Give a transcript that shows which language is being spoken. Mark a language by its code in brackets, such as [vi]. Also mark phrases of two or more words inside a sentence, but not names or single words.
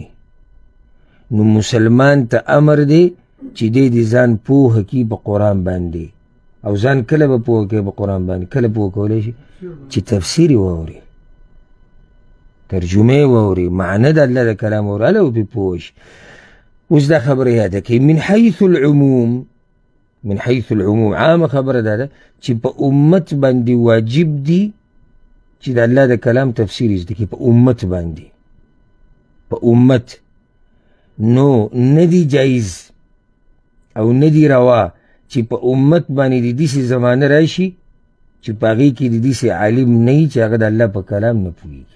[ps] نو مسلمان ته امر دی چې دی د ځان پوهه کړي په قرآن باندې. او ځان کله به پوهه کوي په قرآن باندې؟ کله پوهه کولی شي چې تفسیر یې واوري، ترجمه یې واوري، معنه د الله د کلام واوري، هله به پرې پوه شي. اوس دا خبره یاده کړئ. [ar] من حیث العموم، من حیث العموم [ps] عامه خبره دا ده چې په امت باندې واجب دي چې د الله د کلام تفسیر زده کړي. په امت باندې، په امت. نو نه دی جایز او نه دی روا چې په امت باندې د داسې زمانه راشي چې په هغې کې د داسې عالم نه وي چې هغه د الله په کلام نه پوهېږي.